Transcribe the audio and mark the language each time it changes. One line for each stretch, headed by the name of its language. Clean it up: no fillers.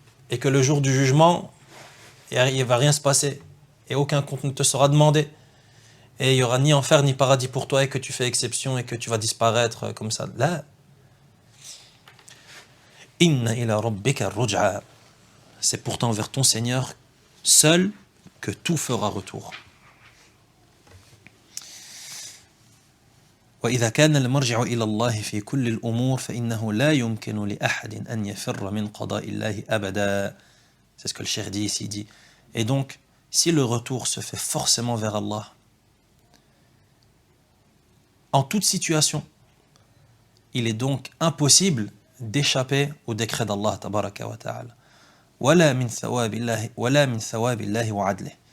French: et que le jour du jugement, il ne va rien se passer, et aucun compte ne te sera demandé, et il n'y aura ni enfer ni paradis pour toi, et que tu fais exception, et que tu vas disparaître comme ça.
Arabic: Là, inna ila rabbika ruj'a.
French: C'est pourtant vers ton Seigneur seul que tout fera retour.
Arabic: وإذا كان المرجع إلى الله في كل الأمور فإنه لا يمكن لأحد أن يفر من قضاء الله أبدا.
French: C'est ce que le cheikh dit ici, dit. Et donc, si le retour se fait forcément vers Allah, en toute situation, il est donc impossible d'échapper au décret d'Allah tabaraka wa ta'ala.
Arabic: ولا من ثواب الله وعدله.